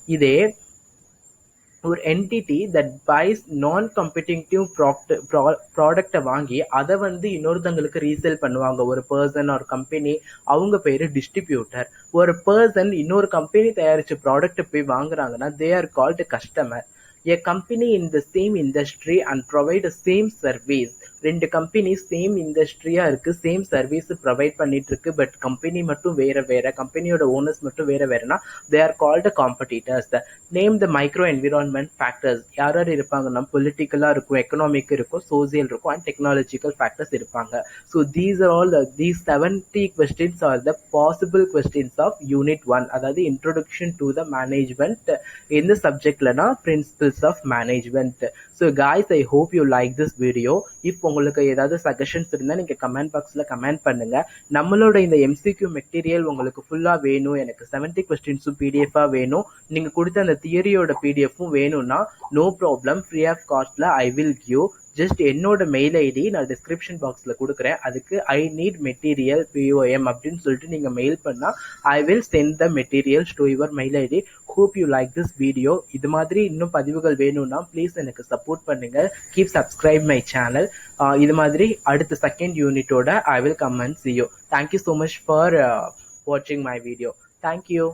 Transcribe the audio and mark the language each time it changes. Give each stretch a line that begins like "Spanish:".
Tamil: இதே ஒரு entity that பைஸ் நான் காம்படிட்டிவ் ப்ராடக்டை வாங்கி அதை வந்து இன்னொருத்தங்களுக்கு ரீசேல் பண்ணுவாங்க. ஒரு பர்சன் ஒரு கம்பெனி, அவங்க பேரு டிஸ்ட்ரிபியூட்டர். ஒரு பர்சன் இன்னொரு கம்பெனி தயாரிச்ச ப்ராடக்ட் போய் வாங்குறாங்கன்னா
English: They are called customer. A company in the same industry and provide the same service.
Tamil: ரெண்டு கம்பெனி சேம் இண்டஸ்ட்ரியா இருக்கு, சேம் சர்வீஸ் ப்ரொவைட் பண்ணிட்டு இருக்கு, பட் கம்பெனி மட்டும் வேற கம்பெனியோட ஓனர்ஸ் மட்டும் வேறனா
English: They are called competitors. Name the micro environment factors.
Tamil: யார் இருப்பாங்கன்னா பொலிட்டிக்கலா இருக்கும், எக்கனாமிக் இருக்கும், சோசியல் இருக்கும், அண்ட் டெக்னாலஜிக்கல் ஃபேக்டர்ஸ் இருப்பாங்க.
English: So these are all these 70 questions are the possible questions of unit 1, அதாவது introduction to the management.
Tamil: எந்த சப்ஜெக்ட்லனா
English: Principles of management. So guys, I hope you like this video.
Tamil: இப்போ உங்களுக்கு ஏதாவது suggestions இருந்தால் நீங்கள் comment பாக்ஸில் comment பண்ணுங்க. நம்மளோட இந்த எம்சிக்யூ மெட்டீரியல் உங்களுக்கு ஃபுல்லாக வேணும், எனக்கு 70 கொஸ்டின்ஸும் பிடிஎஃபாக வேணும், நீங்கள் கொடுத்த அந்த தியரியோட பிடிஎஃப்பும் வேணும்னா no problem,
English: Free of காஸ்ட்ல I will give.
Tamil: Just என்னோட மெயில் ஐடி நான் டிஸ்கிரிப்ஷன் பாக்ஸில் கொடுக்குறேன். அதுக்கு ஐ நீட் மெட்டீரியல் POM அப்படின்னு சொல்லிட்டு நீங்கள் மெயில் பண்ணால்
English: I will send the materials to your mail ID. Hope you like this video.
Tamil: இது மாதிரி இன்னும் பதிவுகள் வேணும்னா ப்ளீஸ் எனக்கு சப்போர்ட் பண்ணுங்க.
English: Keep subscribe my channel.
Tamil: இது மாதிரி அடுத்த second யூனிட்டோட
English: I will come and see you. Thank you so much for watching my video. Thank you.